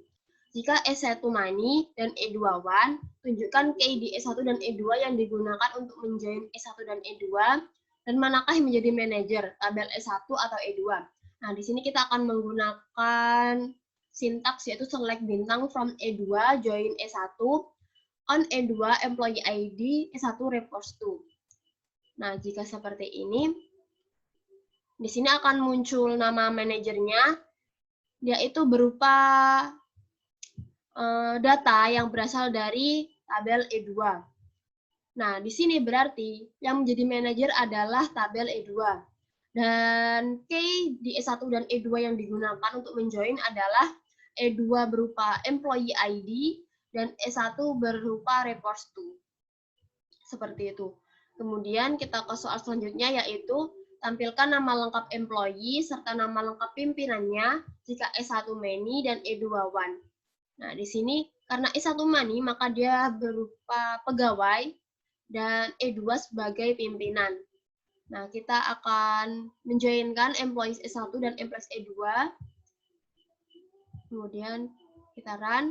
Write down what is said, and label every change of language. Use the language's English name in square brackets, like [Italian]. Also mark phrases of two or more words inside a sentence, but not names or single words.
[Indonesian] Jika S1 money dan E2 1, tunjukkan key di E1 dan E2 yang digunakan untuk menjoin E1 dan E2, dan manakah yang menjadi manajer, tabel E1 atau E2. Nah, di sini kita akan menggunakan sintaks, yaitu select bintang from E2, join E1, on E2, [English] employee ID, [Indonesian] E1 [English] reports to. [Indonesian] Nah, jika seperti ini, di sini akan muncul nama manajernya, yaitu berupa data yang berasal dari tabel E2. Nah, di sini berarti yang menjadi manajer adalah tabel E2. Dan key di E1 dan E2 yang digunakan untuk menjoin adalah E2 berupa [English] employee ID [Indonesian] dan E1 berupa [English] reports to. [Indonesian] Seperti itu. Kemudian kita ke soal selanjutnya, yaitu tampilkan nama lengkap employee serta nama lengkap pimpinannya jika E1 many dan E2 one. Nah, di sini karena E1 money maka dia berupa pegawai dan E2 sebagai pimpinan. Nah, kita akan menjoinkan employees E1 dan employees E2. Kemudian kita run.